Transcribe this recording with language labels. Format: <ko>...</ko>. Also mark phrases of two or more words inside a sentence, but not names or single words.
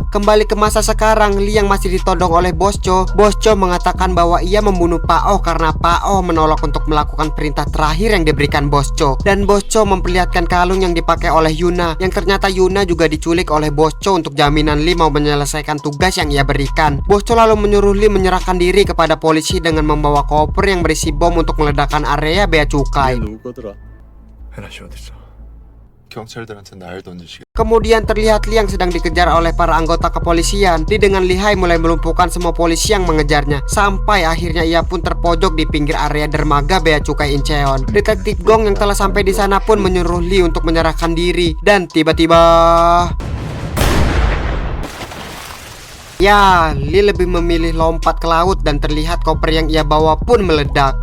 <id>Kembali ke masa sekarang, Lee yang masih ditodong oleh Bos Cho mengatakan bahwa ia membunuh Pak Oh karena Pak Oh menolak untuk melakukan perintah terakhir yang diberikan Bos Cho. Dan Bos Cho memperlihatkan kalung yang dipakai oleh Yuna, yang ternyata Yuna juga diculik oleh Bos Cho untuk jaminan Lee mau menyelesaikan tugas yang ia berikan. Bos Cho lalu menyuruh Lee menyerahkan diri kepada polisi dengan membawa koper yang berisi bom untuk meledakkan area bea cukai.</id> <ko>경찰들한테 날 던지시게.</ko> <id>Kemudian terlihat Lee yang sedang dikejar oleh para anggota kepolisian. Lee dengan lihai mulai melumpuhkan semua polisi yang mengejarnya, sampai akhirnya ia pun terpojok di pinggir area dermaga bea cukai Incheon. Detektif Gong yang telah sampai di sana pun menyuruh Lee untuk menyerahkan diri, dan tiba-tiba ya, Lee lebih memilih lompat ke laut dan terlihat koper yang ia bawa pun meledak.</id>